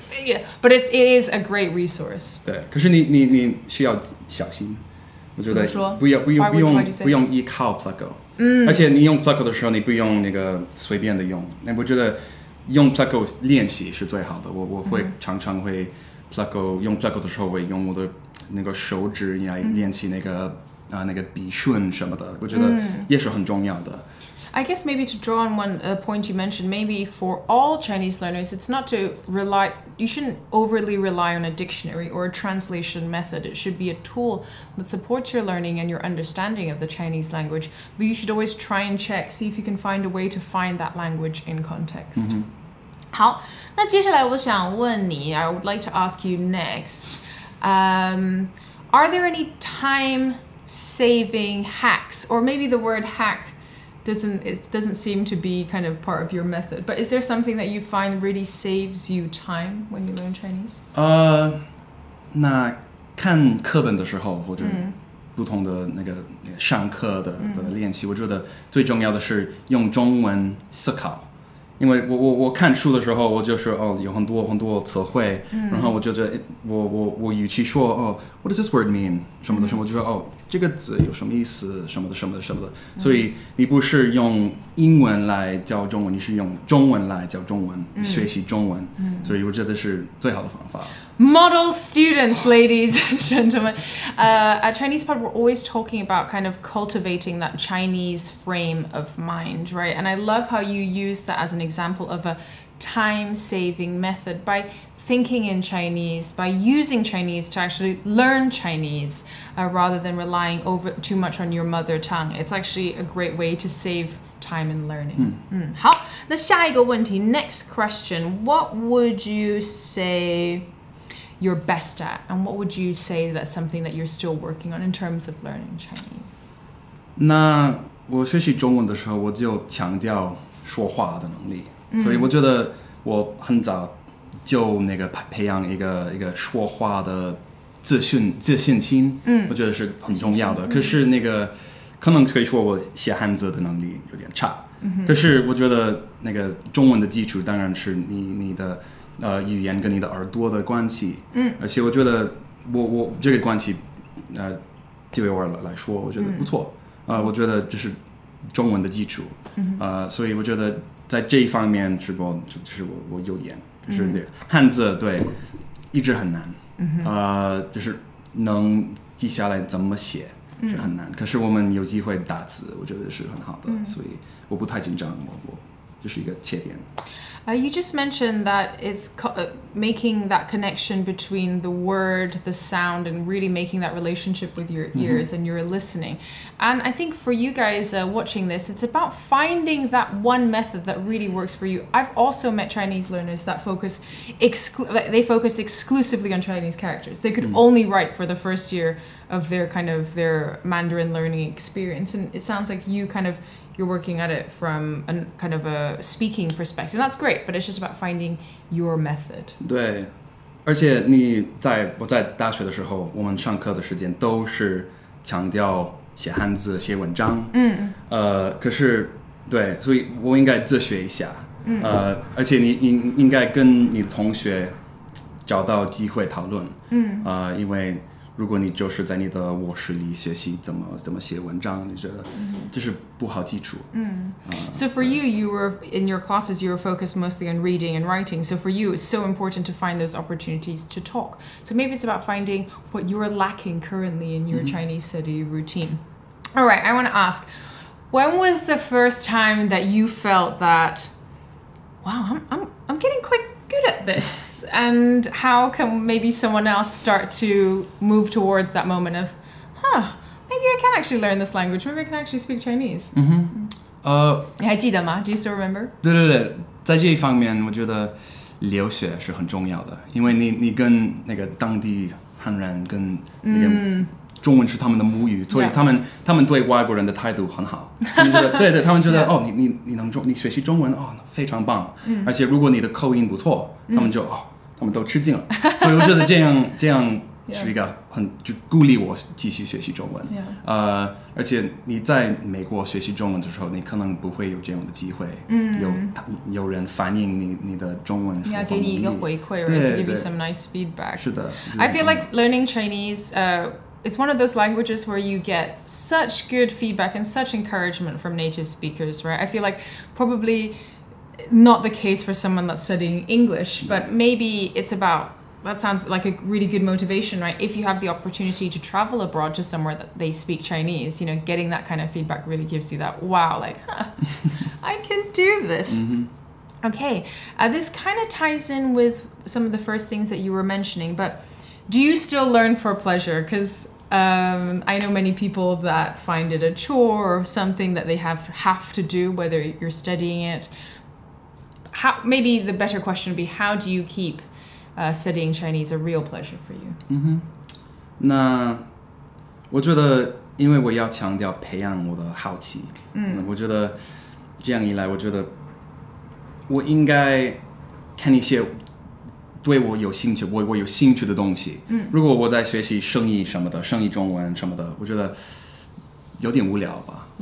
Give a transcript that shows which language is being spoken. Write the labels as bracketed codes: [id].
[en] Yeah, but it is a great resource. [zh] 对，可是你需要小心，我觉得不用依靠 Pleco，而且你用 Pleco 的时候，你不用那个随便的用，那我觉得用 Pleco 练习是最好的。我会常常会 用 Pleco 的时候会用我的那个手指来练习那个笔顺什么的，我觉得也是很重要的。 [en] I guess maybe to draw on one point you mentioned, maybe for all Chinese learners, it's not to you shouldn't overly rely on a dictionary or a translation method. It should be a tool that supports your learning and your understanding of the Chinese language. But you should always try and see if you can find a way to find that language in context. [zh] 好，那接下来我想问你 [en] I would like to ask you next, are there any time-saving hacks, or maybe the word hack doesn't seem to be kind of part of your method, but is there something that you find really saves you time when you learn Chinese? [zh] 那看课本的时候，或者不同的那个上课的练习，我觉得最重要的是用中文思考。因为我看书的时候，我就是有很多词汇，然后我就觉得我与其说 [en] what does this word mean [zh] 什么的什么，我就说这个字有什么意思什么的什么的什么的，所以你不是用英文来教中文，你是用中文来教中文，学习中文，所以我觉得是最好的方法。 [en] Model students, ladies and gentlemen. At Chinese Pod, we're always talking about kind of cultivating that Chinese frame of mind, right? And I love how you use that as an example of a time-saving method by thinking in Chinese, by using Chinese to actually learn Chinese, rather than relying too much on your mother tongue. It's actually a great way to save time in learning. [zh] 好，那下一个问题 [en] next question. What would you say you're best at, and what would you say that's something that you're still working on in terms of learning Chinese? [zh] 那我学习中文的时候，我就强调说话的能力，所以我觉得我很早就那个培养一个说话的自信心，我觉得是很重要的。可是那个可能可以说我写汉字的能力有点差，可是我觉得那个中文的基础当然是你的语言跟你的耳朵的关系，而且我觉得我这个关系对我来说我觉得不错，我觉得这是中文的基础，所以我觉得在这一方面是我优点，就是对汉字对一直很难，就是能记下来怎么写是很难，可是我们有机会打字，我觉得是很好的，所以我不太紧张，我这是一个缺点。 [en] You just mentioned that it's making that connection between the word, the sound, and really making that relationship with your ears and your listening. And I think for you guys watching this, it's about finding that one method that really works for you. I've also met Chinese learners that focus exclusively on Chinese characters. They could only write for the first year of their Mandarin learning experience. And it sounds like you're working at it from a kind of a speaking perspective. That's great, but it's just about finding your method. [zh] 对，而且我在大学的时候，我们上课的时间都是强调写汉字、写文章。可是对，所以我应该自学一下。而且你应该跟你的同学找到机会讨论。因为如果你就是在你的卧室里学习怎么写文章，你觉得这是不好基础。 [en] So for you were in your classes, you were focused mostly on reading and writing. So for you, it's so important to find those opportunities to talk. So maybe it's about finding what you're lacking currently in your Chinese study routine. All right, I want to ask, when was the first time that you felt that, wow, I'm getting quite good at this, and how can maybe someone else start to move towards that moment of, maybe I can actually learn this language, maybe I can actually speak Chinese? [zh] 你还记得吗？ [en] Do you still remember? [zh] 对，在这一方面我觉得留学是很重要的，因为你跟那个当地汉人跟那个中文是他们的母语，所以他们对外国人的态度很好。他们觉得对，他们觉得你学习中文非常棒，而且如果你的口音不错，他们都吃惊了。所以我觉得这样是一个就鼓励我继续学习中文。而且你在美国学习中文的时候，你可能不会有这样的机会，有人反映你的中文说话能力，给你一个回馈 [en] right to give you some nice feedback. [zh] 是的 [en] I feel like learning Chinese it's one of those languages where you get such good feedback and such encouragement from native speakers, right? I feel like probably not the case for someone that's studying English, but maybe it's about, that sounds like a really good motivation, right? If you have the opportunity to travel abroad to somewhere that they speak Chinese, getting that kind of feedback really gives you that, wow, like, I can do this. Okay, this kind of ties in with some of the first things that you were mentioning, but do you still learn for pleasure? Because I know many people that find it a chore or something that they have to do, whether you're studying it. Maybe the better question would be, how do you keep studying Chinese a real pleasure for you? [zh] 那我觉得，因为我要强调培养我的好奇，我觉得这样一来，我觉得我应该看一些对我有兴趣、我有兴趣的东西。如果我在学习生意什么的，生意中文什么的，我觉得有点无聊吧。